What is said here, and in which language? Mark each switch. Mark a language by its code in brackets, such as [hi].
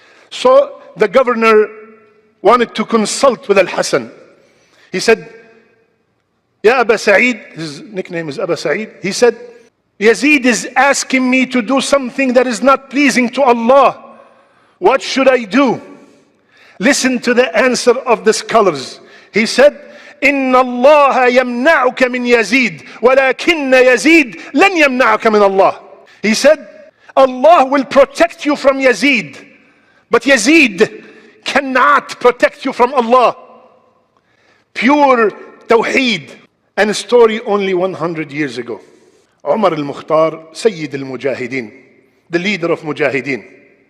[en] So the governor wanted to consult with Al-Hasan. He said, Ya Aba Sa'id, his nickname is Aba Sa'id. He said, Yazid is asking me to do something that is not pleasing to Allah. What should I do? Listen to the answer of the scholars. He said, [ar] إن الله يمنعك من يزيد ولكن يزيد لن يمنعك من الله. [en] He said, Allah will protect you from Yazid, but Yazid cannot protect you from Allah. Pure Tawheed. And a story only 100 years ago. Umar al-Mukhtar, Sayyid al-Mujahideen, the leader of Mujahideen.